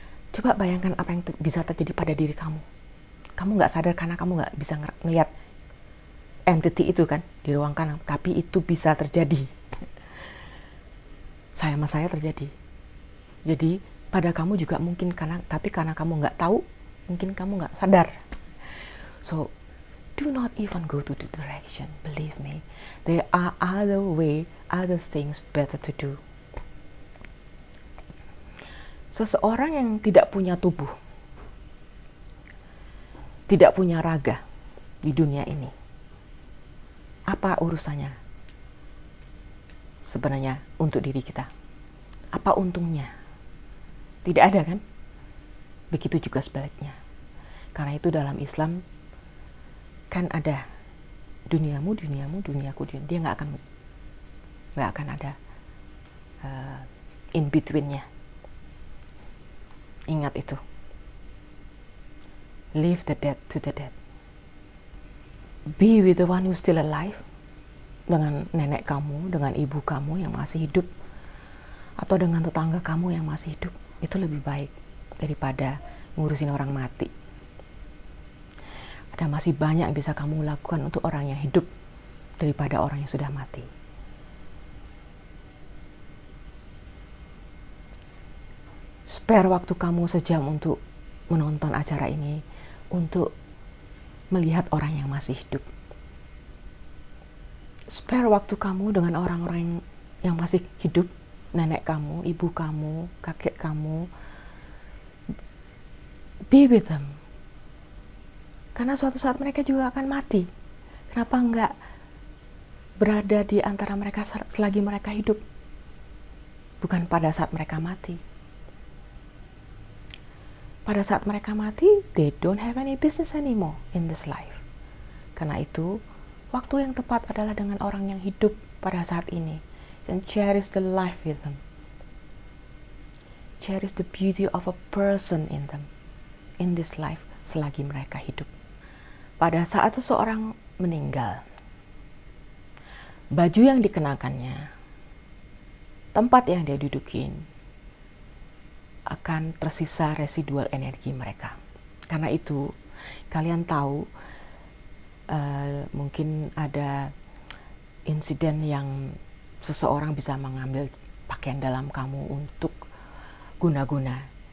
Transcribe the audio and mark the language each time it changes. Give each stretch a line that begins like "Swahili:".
Indonesian: Coba bayangkan apa yang bisa terjadi pada diri kamu. Kamu nggak sadar karena kamu nggak bisa ngelihat entity itu kan di ruang kanan, tapi itu bisa terjadi. Sama saya terjadi. Jadi pada kamu juga mungkin, tapi karena kamu nggak tahu, mungkin kamu nggak sadar.
English: So do not even go to the direction. Believe me, there are other things better to do.
Indonesian: Seseorang yang tidak punya tubuh, tidak punya raga di dunia ini, apa urusannya sebenarnya untuk diri kita? Apa untungnya? Tidak ada, kan? Begitu juga sebaliknya. Karena itu dalam Islam kan ada duniamu, duniaku, dia nggak akan nggak akan ada
English: in between-
Indonesian: nya. Ingat itu.
English: Leave the dead to the dead. Be with the one who's still alive.
Indonesian: Dengan nenek kamu, dengan ibu kamu yang masih hidup, atau dengan tetangga kamu yang masih hidup. Itu lebih baik daripada ngurusin orang mati. Ada masih banyak yang bisa kamu lakukan untuk orang yang hidup daripada orang yang sudah mati. Spare waktu kamu sejam untuk menonton acara ini, untuk melihat orang yang masih hidup. Spare waktu kamu dengan orang-orang yang masih hidup, nenek kamu, ibu kamu, kakek kamu.
English: Be with them.
Indonesian: Karena suatu saat mereka juga akan mati. Kenapa enggak berada di antara mereka selagi mereka hidup? Bukan pada saat mereka mati. Pada saat mereka mati,
English: they don't have any business anymore in this life.
Indonesian: Karena itu, waktu yang tepat adalah dengan orang yang hidup pada saat ini.
English: And cherish the life with them. Cherish the beauty of a person in them, in this life,
Indonesian: selagi mereka hidup. Pada saat seseorang meninggal, baju yang dikenakannya, tempat yang dia dudukin, akan tersisa residual energi mereka. Karena itu, kalian tahu mungkin ada insiden yang seseorang bisa mengambil pakaian dalam kamu untuk guna-guna.